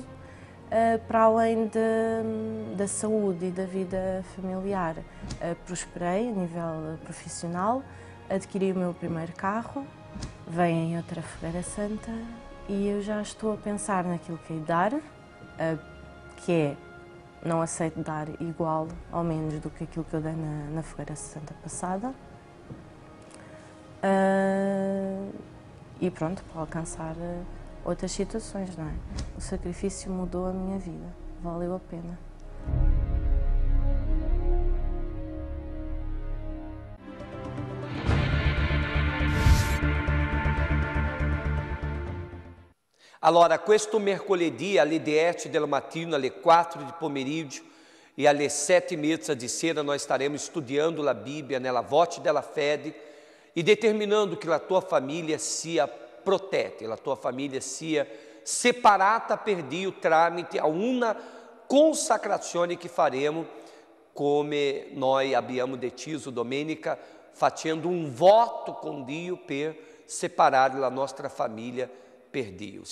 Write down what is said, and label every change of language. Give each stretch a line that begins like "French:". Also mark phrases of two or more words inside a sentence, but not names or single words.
Portuguese: Para além da saúde e da vida familiar, prosperei a nível profissional, adquiri o meu primeiro carro, vem outra Fogueira Santa e eu já estou a pensar naquilo que hei de dar, que é, não aceito dar igual ou menos do que aquilo que eu dei na Fogueira Santa passada. E pronto, para alcançar outras situações, não é? O sacrifício mudou a minha vida, valeu a pena.
Italian: Allora, questo mercoledì alle 10 del mattino, alle 4 di pomeriggio e alle 7:30 di sera
Portuguese: nós estaremos estudando a Bíblia
Italian: nella voce della fede
Portuguese: e determinando que a tua família
Italian: sia protetta, la tua famiglia sia separata per Dio tramite a una consacrazione che faremo, come noi abbiamo deciso domenica, facendo un voto con Dio per separare la nostra famiglia per Dio.